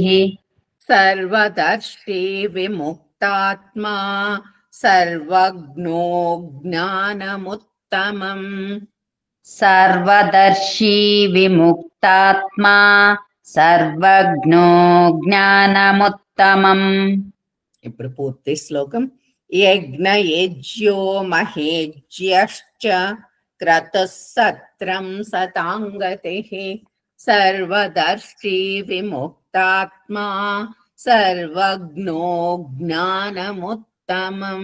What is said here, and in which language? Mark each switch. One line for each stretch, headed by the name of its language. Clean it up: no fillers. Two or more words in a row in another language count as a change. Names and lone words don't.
Sanskrit: सर्वदर्शी विमुक्तात्मा सर्वज्ञो ज्ञानमुत्तमम् सर्वदर्शी विमुक्तात्मा सर्वज्ञो ज्ञानमुत्तमम्
Telugu: ఇప్పుడు పూర్తి శ్లోకం
Sanskrit: यज्ञयज्ञो महेज्यश्च क्रतुः सत्रं सतांगतिः सर्वदर्शी विमुक्तात्मा सर्वज्ञो ज्ञानमुत्तमं.